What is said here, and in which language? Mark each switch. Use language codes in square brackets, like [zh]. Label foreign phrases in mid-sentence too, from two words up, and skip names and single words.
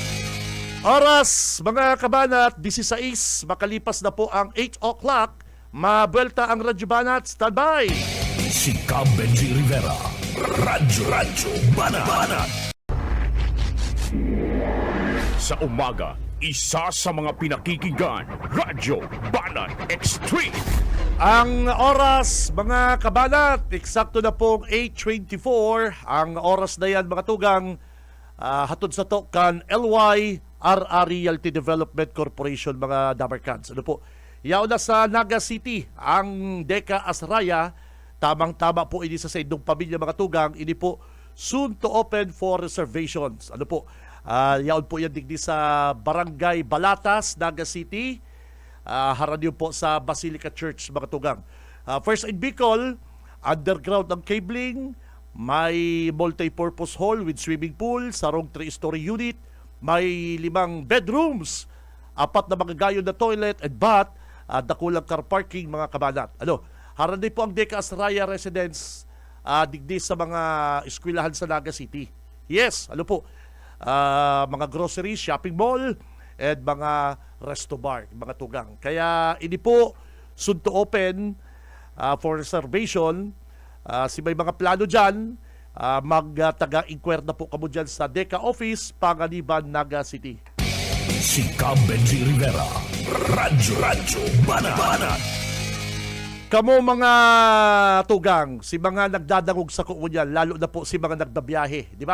[bik] Oras, mga kabanat, 16, makalipas na po ang 8 o'clock, mabuelta ang Radyo Banat, standby! Si Cab Benji Rivera, Radyo Banat. [tl] Sa umaga, isa sa mga pinakikinggan, Radyo Banat Extreme. Ang oras, mga kabanat, eksakto na pong 8:24. [bik] Ang oras na yan, mga tugang, hatod sa to kan LYRR Realty Development Corporation, mga Dabarkans. Ano po? Yaw na sa Naga City, ang Deca Asraya, tamang-tama po ini sa Saydong Pamilya, mga tugang, ini po [en] soon to open for reservations. [bik] Ano po? Yaon po yan digdi sa Barangay Balatas, Naga City. Haranyo po sa Basilica Church, mga tugang. [en] First in Bicol, underground [bik] ang [en] cabling, [bik] may [en] multi-purpose hall with swimming pool, [bik] sarong 3-story unit, may [en] 5 bedrooms, [bik] 4 na mga gayon na [en] toilet and bath, [bik] dakulang [en] car parking, [bik] mga kabanat. Haranyo po ang Deca Asraya Residence, digdi sa mga eskwelahan sa Naga City. [en] Yes, mga groceries, shopping mall, and mga resto bar, [bik] mga tugang. Kaya ini po [en] soon to open for reservation. [bik] May mga plano dyan, mag-taga-inquire na po kamo dyan sa Deca Office, Panganiban, Naga City. Si Cab Benji Rivera, Radyo Banat. Kamo mga tugang, si mga nagdadangog sa kuunyan, lalo na po si mga nagbabiyahe, di ba?